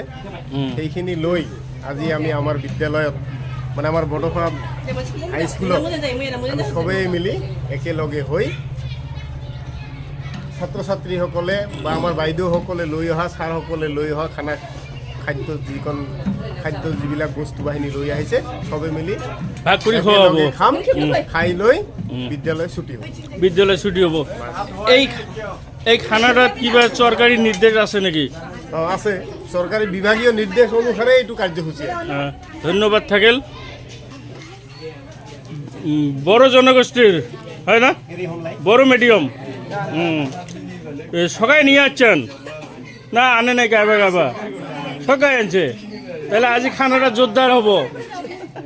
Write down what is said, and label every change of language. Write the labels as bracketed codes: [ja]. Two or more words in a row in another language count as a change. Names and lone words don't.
[as] সেইখিনি লৈ আজি আমি আমাৰ বিদ্যালয়ত মানে আমাৰ বড়ফা হাইস্কুলত আমি সবেই মিলি একেলগে হৈ ছাত্ৰ ছাত্ৰীসকলে বা আমাৰ বাইদেউসকলে লৈ অহা, ছাৰসকলে লৈ অহা খাদ্য যিবিলাক বস্তু বাহিনী লৈ আহিছে সবে মিলি ভাগ কৰি খুৱাব, খাম। খাই লৈ বিদ্যালয় ছুটি হ'ব। এই খানাটাত কিবা চৰকাৰী নিৰ্দেশ আছে নেকি? আছে, চৰকাৰী বিভাগীয় নিৰ্দেশ অনুসাৰে এইটো কাৰ্যসূচী। ধন্যবাদ থাকিল। বড় জনগোষ্ঠীর হয় না? [bn] বড় মিডিয়াম সকাই নিয়ে আসছেন না? আনে নাই গাবা সকাই আনছে? তাহলে আজি খানাটা জোরদার হব।